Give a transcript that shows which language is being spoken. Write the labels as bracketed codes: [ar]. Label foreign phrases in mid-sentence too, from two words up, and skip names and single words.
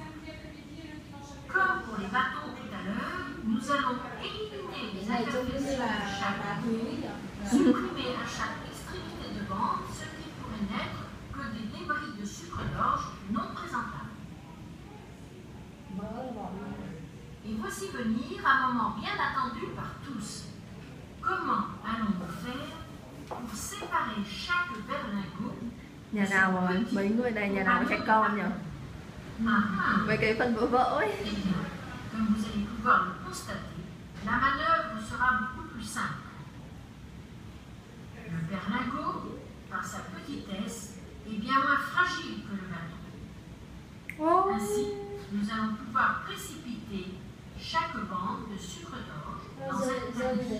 [fr] Comme pour les bateaux tout à l'heure, nous allons éliminer les imperfections de chaque bande, supprimer à chaque extrémité de bande ce qui pourrait n'être que des débris de sucre d'orge non présentables. Et voici venir un moment bien attendu par tous. Comment allons-nous faire pour séparer chaque berlingot? [vi] Nhà nào mà mấy người này nhà nào có trẻ con nhỉ? Mấy cái phần vỡ vỡ ấy. [fr] Comme vous allez pouvoir le constater, la manœuvre sera beaucoup plus simple. Le berlingot, par sa petitesse, est bien moins fragile que le bateau. Ainsi, nous allons pouvoir précipiter chaque bande de sucre d'orge dans un tapis.